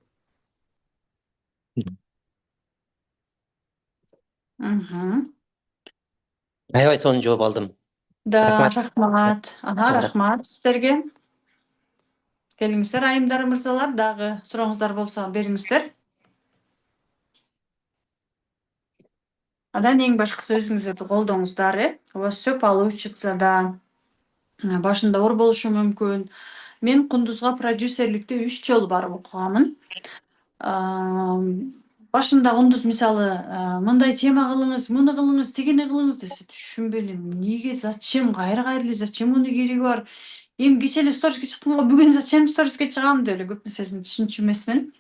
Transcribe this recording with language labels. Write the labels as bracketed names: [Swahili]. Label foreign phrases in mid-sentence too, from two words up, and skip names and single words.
[Kyrgyz] Аябай сонун жооп алдым. Да, Рахмат. рахмат. Рахмат сиздерге. Келиңиздер, айымдар, мырзалар, дагы сурооңуздар болсо бериңиздер. Анан эң башкысы өзүңүздөрдү колдоңуздар, [Russian] у вас всё получится, [Kyrgyz] да. Башында оор болушу мүмкүн. Мен Кундузга продюсерликти 3 жолу барып окуганмын. Башында Кундуз мисалы мындай тема кылыңыз, муну кылыңыз, тигини кылыңыз десе түшүнбөй элем. Эмнеге, зачем, кайра зачем муну кереги бар? Эми кече эле сториске чыктым го, бүгүн зачем сториске чыгам деп эле көп нерсесин түшүнчү эмесмин.